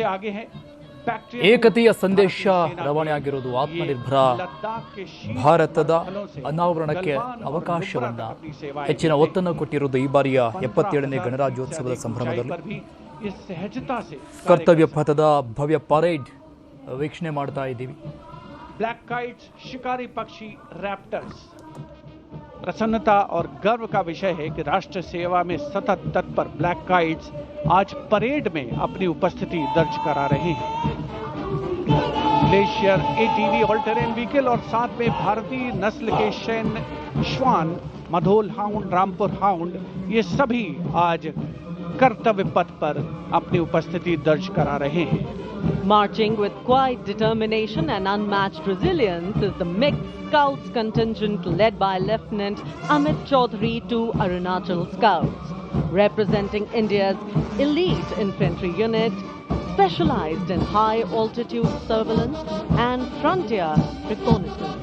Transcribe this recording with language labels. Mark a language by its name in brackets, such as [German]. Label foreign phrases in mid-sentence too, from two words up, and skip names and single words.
[Kannada] ಏಕತೆಯ ಸಂದೇಶ ರವಾನೆಯಾಗಿರುವುದು ಆತ್ಮನಿರ್ಭರ ಭಾರತದ ಅನಾವರಣಕ್ಕೆ ಅವಕಾಶವನ್ನ ಹೆಚ್ಚಿನ ಒತ್ತನ್ನು ಕೊಟ್ಟಿರುವುದು ಈ ಬಾರಿಯ 77ನೇ ಗಣರಾಜ್ಯೋತ್ಸವದ ಸಂಭ್ರಮದಲ್ಲಿ. ಕರ್ತವ್ಯ ಪಥದ ಭವ್ಯ ಪರೇಡ್ ವೀಕ್ಷಣೆ ಮಾಡ್ತಾ ಇದ್ದೀವಿ. [English] black kites, [Hindi] शिकारी पक्षी, [English] raptors. [Hindi] प्रसन्नता और गर्व का विषय है कि राष्ट्र सेवा में सतत तत्पर [English] black kites [Hindi] आज परेड में अपनी उपस्थिति दर्ज करा रहे हैं। [English] glacier ATV all terrain vehicle [Hindi] और साथ में भारतीय नस्ल के शैन श्वान, मधोल हाउंड, रामपुर हाउंड, ये सभी आज कर्तव्य पथ पर अपनी उपस्थिति दर्ज करा रहे हैं। [English] Marching with quiet determination and unmatched resilience is the mixed Scouts contingent led by Lieutenant Amit Chaudhary to Arunachal Scouts, representing India's elite infantry unit specialized in high altitude surveillance and frontier reconnaissance.